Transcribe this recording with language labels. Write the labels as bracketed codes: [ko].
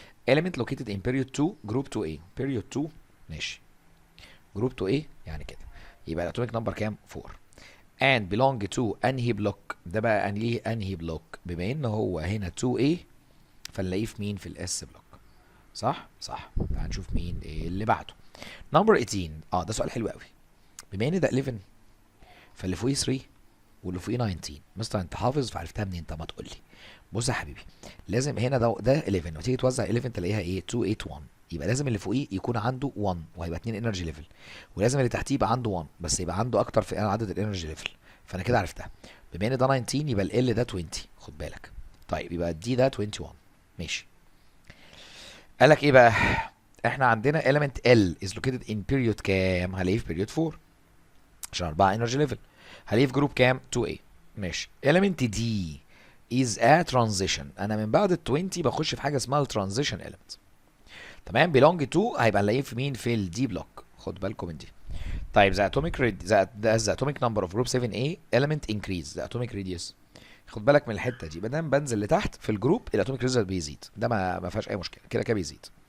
[en] element located in period 2 group 2A. [ar] period 2 ماشي. جروب 2A يعني كده، يبقى الاتوميك نمبر كام؟ 4. [en] and belong to [ar] انهي بلوك؟ ده بقى انهي بلوك؟ بما ان هو هنا 2A فنلاقيه في مين؟ في الاس بلوك. صح؟ صح. تعال نشوف مين ايه اللي بعده. نمبر 18. ده سؤال حلو قوي. بما ان ده 11 فاللي فوقيه 3 واللي فوقيه 19. مستر انت حافظ فعرفتها منين؟ طب ما تقول لي. بص يا حبيبي، لازم هنا ده 11 وتيجي توزع 11 تلاقيها ايه 281، يبقى لازم اللي فوقيه يكون عنده 1 وهيبقى 2 انرجي ليفل، ولازم اللي تحتيه يبقى عنده 1 بس يبقى عنده اكتر في عدد الانرجي ليفل. فانا كده عرفتها. بما ان ده 19 يبقى ال ده 20. خد بالك. طيب يبقى الدي ده 21. ماشي. قال لك ايه بقى؟ احنا عندنا [en] element L is located in period [ar] كام؟ هلاقيه في period 4 عشان 4 energy level. هلاقيه في جروب كام؟ 2A. ماشي. [en] element D is a transition. [ar] انا من بعد ال 20 بخش في حاجه اسمها ال transition element. تمام. [en] belong to [ar] هيبقى نلاقيه في مين؟ في ال D block. خد بالكم من دي. [en] طيب the atomic number of group 7A element increase the atomic radius. [ar] خد بالك من الحته دي، ما دام بنزل لتحت في الجروب الاتوميك ريزلت بيزيد، ده ما فيهاش اي مشكله، كده كده بيزيد.